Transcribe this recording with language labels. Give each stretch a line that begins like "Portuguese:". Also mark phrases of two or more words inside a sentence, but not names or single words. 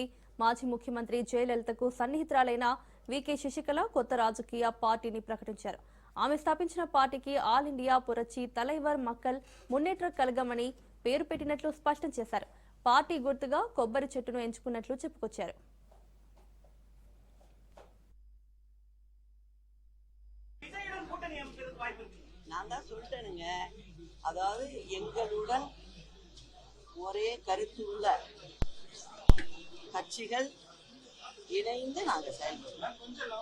Telugu: మాజీ ముఖ్యమంత్రి జయలలితకు సన్నిహితురాలైన వికే శశికళ కొత్త రాజకీయ పార్టీని ప్రకటించారు. ఆమె స్థాపించిన పార్టీకి ఆల్ ఇండియా పురచ్చి తలైవర్ మక్కల్ మున్నేట్ర కలగమని పేరు పెట్టినట్లు స్పష్టం చేశారు. పార్టీ గుర్తుగా కొబ్బరి చెట్టును ఎంచుకున్నట్లు చెప్పుకొచ్చారు.
Tamil: நான் தான் சொல்லிட்டேனுங்க, அதாவது எங்களுடன் ஒரே கருத்து உள்ள கட்சிகள் இணைந்து நாங்க செயல்படுறோம்.